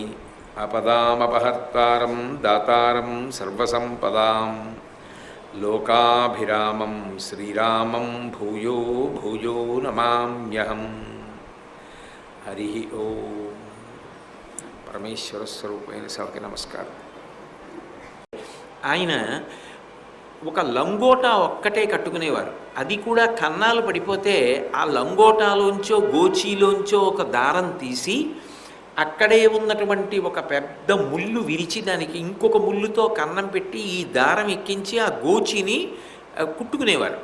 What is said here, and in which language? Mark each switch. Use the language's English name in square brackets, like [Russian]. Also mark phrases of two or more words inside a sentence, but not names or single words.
[Sanskrit] आपदामपहर्तारं दातारं सर्वसंपदां लोकाभिरामं श्रीरामं भूयो भूयो नमाम्यहम्। हरि ओम। [Telugu] పరమేశ్వర స్వరూపైన సభకి నమస్కారం. ఆయన ఒక లంగోటా ఒక్కటే కట్టుకునేవారు. అది కూడా కన్నాలు పడిపోతే ఆ లంగోటాలోంచో గోచీలోంచో ఒక దారం తీసి అక్కడే ఉన్నటువంటి ఒక పెద్ద ముళ్ళు విరిచి దానికి ఇంకొక ముళ్ళుతో కన్నం పెట్టి ఈ దారం ఎక్కించి ఆ గోచీని కుట్టుకునేవారు.